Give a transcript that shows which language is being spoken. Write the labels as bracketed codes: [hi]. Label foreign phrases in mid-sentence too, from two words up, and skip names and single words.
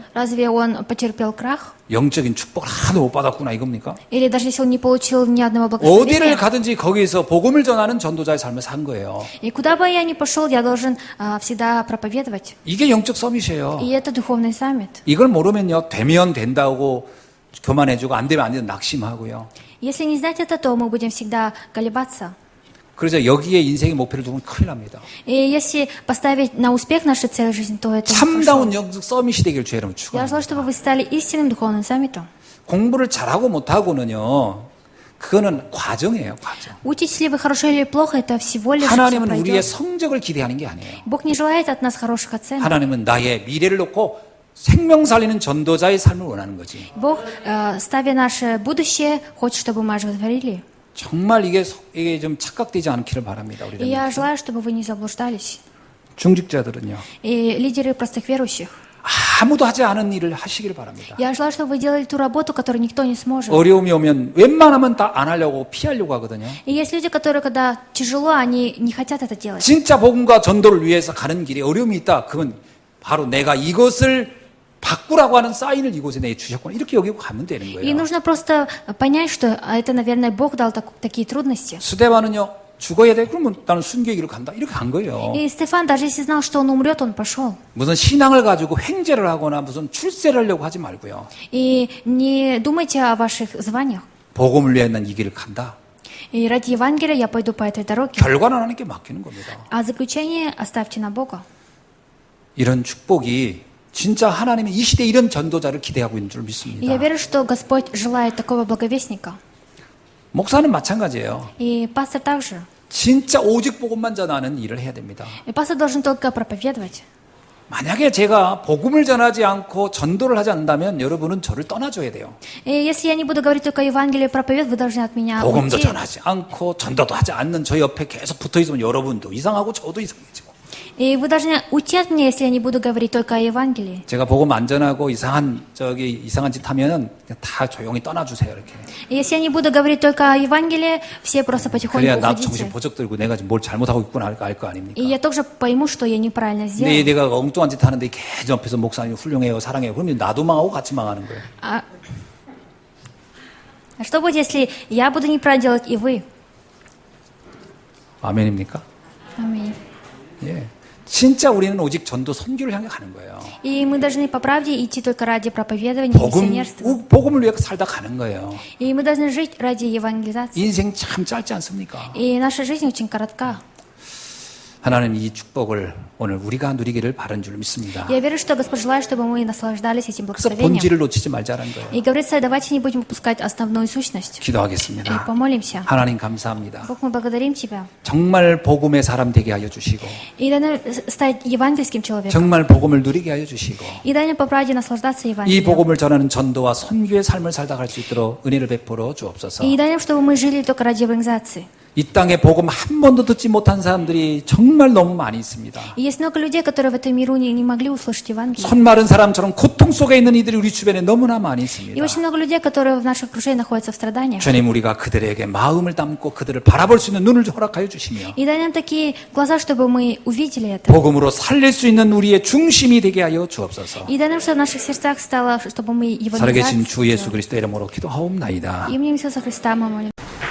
[ru] Разве он потерпел крах? [ko] 영적인 축복을 하나도 못 받았구나 이겁니까? [ru] Или даже если он не получил ни одного [ko] 어디를 [ru] благословения? [ko] 가든지 거기에서 복음을 전하는 전도자의 삶을 산 거예요. [ru] И куда бы я ни пошел, я должен всегда проповедовать. [ko] 이게 영적 서밋이에요. [ru] И это духовный саммит. [ko] 이걸 모르면요 되면 된다고 교만해지고 안 되면 안 된다 낙심하고요. [ru] Если не знать это, то мы будем всегда колебаться. [ko] 그래서 여기에 인생의 목표를 두면 큰일 납니다. [ru] И если поставить на успех нашу цель жизни, то это [ko] 참다운 [ru] нехорошо. [ko] 영적 서밋이 되길 주의 이름으로 [ru] Я желаю, [ko] 축원합니다. [ru] чтобы вы стали истинным духовным саммитом. [ko] 공부를 잘하고 못하고는요 그거는 과정이에요. 과정. [ru] Учитесь ли вы хорошо или плохо, это всего лишь всё [ko] 하나님은 우리의 [ru] пройдет. [ko] 성적을 기대하는 게 아니에요. [ru] Бог не желает от нас хороших оценок. [ko] 하나님은 나의 미래를 놓고 생명 살리는 전도자의 삶을 원하는 거지. [ru] Бог, ставя наше будущее, хочет, чтобы мы оживотворили. [ko] 정말 이게 좀 착각되지 않기를 바랍니다. [ru] И [ko] 우리들 [ru] я желаю, чтобы вы не заблуждались. [ko] 중직자들은요 [ru] И лидеры простых верующих. [ko] 아무도 하지 않은 일을 하시기를 바랍니다. [ru] Я желаю, чтобы вы делали ту работу, которую никто не сможет. [ko] 어려움이 오면 웬만하면 다 안 하려고 피하려고 하거든요. [ru] И есть люди, которые, когда тяжело, они не хотят это делать. [ko] 진짜 복음과 전도를 위해서 가는 길에 어려움이 있다. 그건 바로 내가 이것을 바꾸라고 하는 사인을 이곳에 내 주셨구나. 이렇게 여기고 가면 되는 [ru] И [ko] 거예요. [ru] нужно просто понять, что это, наверное, Бог дал такие трудности. [ko] 스데반은요 죽어야 돼. 그러면 나는 순교의 길을 간다. 이렇게 간 거예요. [ru] И Стефан, даже если знал, что он умрет, он пошел. [ko] 무슨 신앙을 가지고 횡재를 하거나 무슨 출세를 하려고 하지 말고요. [ru] И не думайте о ваших званиях. [ko] 복음을 위해 난 이 길을 간다. [ru] И ради Евангелия я пойду по этой дороге. [ko] 결과는 하나님께 맡기는 겁니다. [ru] А заключение оставьте на Бога. [ko] 이런 축복이 진짜 하나님이 이 시대에 이런 전도자를 기대하고 있는 줄 [ru] И я [ko] 믿습니다. [ru] верю, что Господь желает такого благовестника. [ko] 목사는 마찬가지예요. [ru] И пастор также. [ko] 진짜 오직 복음만 전하는 일을 해야 됩니다. [ru] И пастор должен только проповедовать. [ko] 만약에 제가 복음을 전하지 않고 전도를 하지 않는다면 여러분은 저를 떠나줘야 돼요. [ru] И если я не буду говорить только Евангелие, проповедь, вы должны от меня [ko] 복음도 [ru] уйти. [ko] 전하지 않고 전도도 하지 않는 저 옆에 계속 붙어 있으면 여러분도 이상하고 저도 이상해지고. [ru] И вы должны уйти от меня, если я не буду говорить только о Евангелии. [ko] 제가 복음 안 전하고 이상한 짓 하면은 그냥 다 조용히 떠나주세요 이렇게. [ru] И если я не буду говорить только о Евангелии, все просто потихоньку [ko] 그래야 나 정신 [ru] уходите. [ko] 보적 들고 내가 지금 뭘 잘못하고 있구나 알 거 아닙니까? [ru] И я тоже пойму, что я неправильно [ko] 근데 [ru] сделал. [ko] 내가 엉뚱한 짓 하는데 계속 옆에서 목사님 훌륭해요 사랑해요 그러면 나도 망하고 같이 망하는 거예요. [ru] А что будет, если я буду неправильно делать, и вы? [ko] 아멘입니까? [ru] Аминь. [ko] 예. 진짜 우리는 오직 전도 선교를 향해 가는 거예요. [ru] И мы должны по правде идти только ради проповедования и миссионерства. [ko] 복음을 위해 살다 가는 거예요. [ru] И мы должны жить ради евангелизации. [ko] 인생 참 짧지 않습니까? [ru] И наша жизнь очень коротка. [ko] 하나님 이 축복을 오늘 우리가 누리기를 바란 줄 믿습니다. [ru] Я верю, что Господь желает, чтобы мы наслаждались этим [ko] 그래서 [ru] благословением. [ko] 본질을 놓치지 말자는 거예요. [ru] И говорится, давайте не будем упускать основную сущность. И [ko] 기도하겠습니다. [ru] помолимся. [ko] 하나님 감사합니다. [ru] Бог, мы благодарим Тебя. [ko] 정말 복음의 사람 되게 하여 주시고 [ru] И дай нам стать евангельским человеком. [ko] 정말 복음을 누리게 하여 주시고 [ru] И дай нам по правде наслаждаться [ko] 이 [ru] Евангелием. [ko] 복음을 전하는 전도와 선교의 삶을 살다 갈 수 있도록 은혜를 베풀어 주옵소서. [ru] И дай нам, чтобы мы жили только ради евангелизации. [ko] 이 땅에 복음 한 번도 듣지 못한 사람들이 정말 너무 많이 있습니다. [ru] И есть много людей, которые в этом миру не могли услышать Евангелие. [ko] 손 마른 사람처럼 고통 속에 있는 이들이 우리 주변에 너무나 많이 [ru] И [ko] 있습니다. [ru] очень много людей, которые в нашем окружении находятся в страданиях. [ko] 주님, 우리가 그들에게 마음을 담고 그들을 바라볼 수 있는 눈을 허락하여 주시며 [ru] И дай нам такие глаза, чтобы мы увидели это. [ko] 복음으로 살릴 수 있는 우리의 중심이 되게 하여 주옵소서. [ru] И дай нам, чтобы в наших сердцах стало, чтобы мы его [ko] 살아계신 주 [ru] называли. [ko] 예수 그리스도 이름으로 기도하옵나이다. [ru] Именем Иисуса Христа мы молим.